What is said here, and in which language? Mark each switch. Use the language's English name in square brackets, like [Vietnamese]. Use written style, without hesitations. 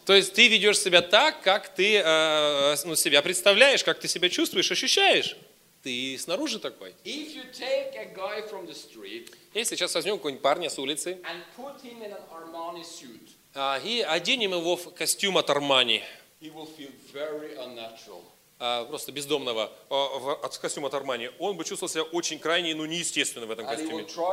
[Russian] То есть ты ведешь себя так, как ты ну, себя представляешь, как ты себя чувствуешь, ощущаешь. Ты снаружи такой. [English] If you take a guy from the street, [Russian] если сейчас возьмем какого-нибудь парня с улицы [English] and put him in an Armani suit, [Russian] и оденем его в костюм от Армани, [English] he will feel very unnatural. [Russian] Просто бездомного от костюма от Армани, он бы чувствовал себя очень крайне, ну, неестественно в этом костюме.